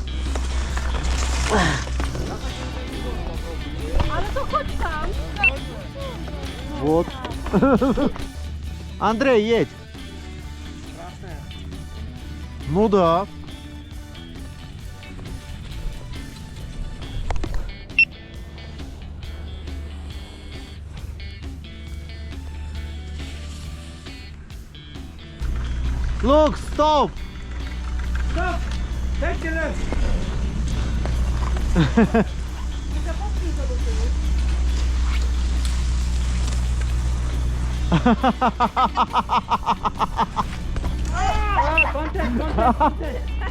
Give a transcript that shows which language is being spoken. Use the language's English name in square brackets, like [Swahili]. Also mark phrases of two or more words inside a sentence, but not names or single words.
[Polish] Ale to chodź tam. [Russian] Вот. Андрей, едь. Ну да. [English] Look, stop! Stop! Take your left. Contact, contact, contact.